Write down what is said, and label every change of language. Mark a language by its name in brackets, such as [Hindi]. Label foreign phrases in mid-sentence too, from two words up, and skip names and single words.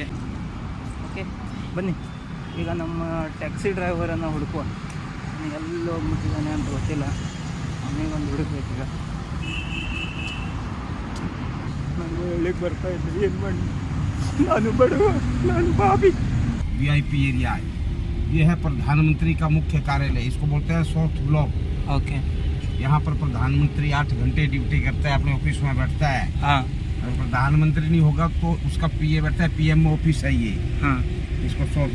[Kannada] ಓಕೆ, ಬನ್ನಿ ಈಗ ನಮ್ಮ ಟ್ಯಾಕ್ಸಿ ಡ್ರೈವರನ್ನು ಹುಡುಕುವ. ಎಲ್ಲೋ ಹೋಗ್ಬಿಟ್ಟಿದ್ದಾನೆ ಅಂತ ಗೊತ್ತಿಲ್ಲ, ಅವನಿಗೊಂದು ಹುಡುಕ್ಬೇಕೀಗ. ನಾನು ಹೇಳಿಕ್ಕೆ ಬರ್ತಾ ಇದ್ದೆ, ಏನು ಮಾಡಿ, ನಾನು ಬಡವ, ನಾನು ಬಾಬಿ. [Hindi] VIP एरिया है, ये है प्रधानमंत्री का मुख्य कार्यालय, इसको बोलते हैं [English] soft block. [Hindi] ओके, यहाँ पर प्रधानमंत्री 8 घंटे ड्यूटी करता है, अपने ऑफिस में बैठता है. हाँ, अगर प्रधानमंत्री नहीं होगा तो उसका PA बैठता है, PM ऑफिस है ये. हाँ, इसको सॉफ्ट.